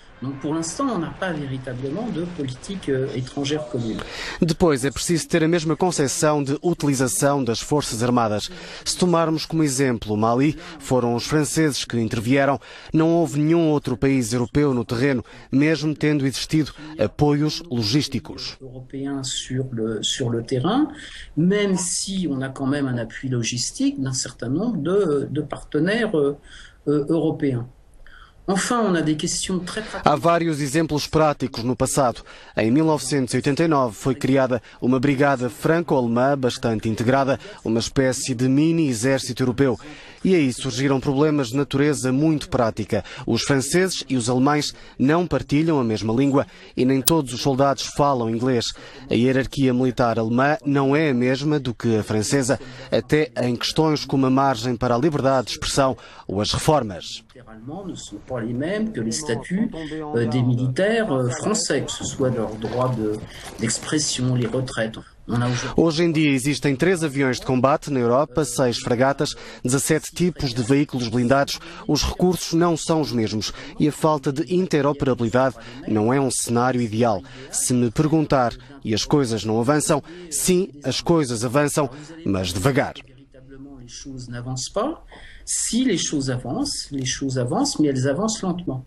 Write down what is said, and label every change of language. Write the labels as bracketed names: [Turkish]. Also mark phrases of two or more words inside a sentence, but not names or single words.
[Portuguese] Depois, é preciso ter a mesma concepção de utilização das Forças Armadas. Se tomarmos como exemplo Mali, foram os franceses que intervieram. Não houve nenhum outro país europeu no terreno, mesmo tendo existido apoios logísticos. [French] Sur le terrain, même si on a quand même un appui logistique d'un certain nombre de partenaires européens. [Portuguese] Há vários exemplos práticos no passado. Em 1989 foi criada uma brigada franco-alemã bastante integrada, uma espécie de mini-exército europeu. E aí surgiram problemas de natureza muito prática. Os franceses e os alemães não partilham a mesma língua e nem todos os soldados falam inglês. A hierarquia militar alemã não é a mesma do que a francesa, até em questões como a margem para a liberdade de expressão ou as reformas. [French] Ne sont pas les mêmes que les statuts des militaires français, que ce soit leurs droits d'expression, les retraites. [Portuguese] Hoje em dia existem 3 aviões de combate na Europa, 6 fragatas, 17 tipos de veículos blindados. Os recursos não são os mesmos e a falta de interoperabilidade não é um cenário ideal. Se me perguntar, e as coisas não avançam? Sim, as coisas avançam, mas devagar. [French] Si les choses avancent, mais elles avancent lentement.